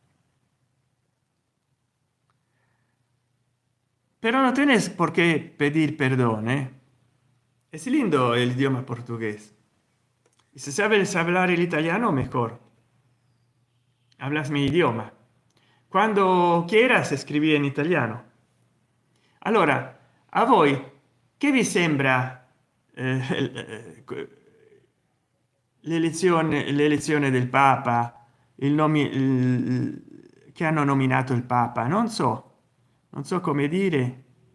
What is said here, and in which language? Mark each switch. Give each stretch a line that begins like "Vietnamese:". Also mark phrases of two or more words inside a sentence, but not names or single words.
Spanish: Pero no tienes por qué pedir perdón, ¿eh? Es lindo el idioma portugués. Y si sabes hablar el italiano, mejor. Hablas mi idioma. Quando quieras
Italian: scrivi in italiano. Allora, a voi che vi sembra l'elezione del Papa, che hanno nominato il Papa? Non so come dire.